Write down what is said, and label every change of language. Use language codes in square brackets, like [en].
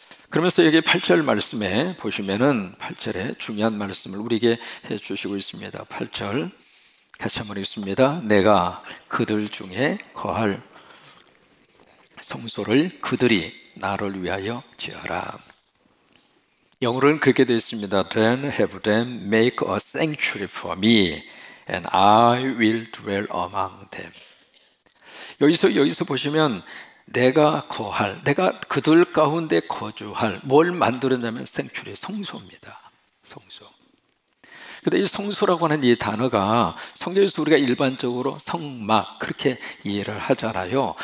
[ko] 그러면서 여기 8절 말씀에 보시면은 8절에 중요한 말씀을 우리에게 해주시고 있습니다. 8절 같이 한번 읽습니다. 내가 그들 중에 거할 성소를 그들이 나를 위하여 지어라. 영어로는 그렇게 되어 있습니다. [en] Then have them make a sanctuary for me, and I will dwell among them. [ko] 여기서 보시면 내가 거할, 내가 그들 가운데 거주할, 뭘 만들었냐면 생추리, 성소입니다. 성소. 근데 이 성소라고 하는 이 단어가 성경에서 우리가 일반적으로 성막 그렇게 이해를 하잖아요.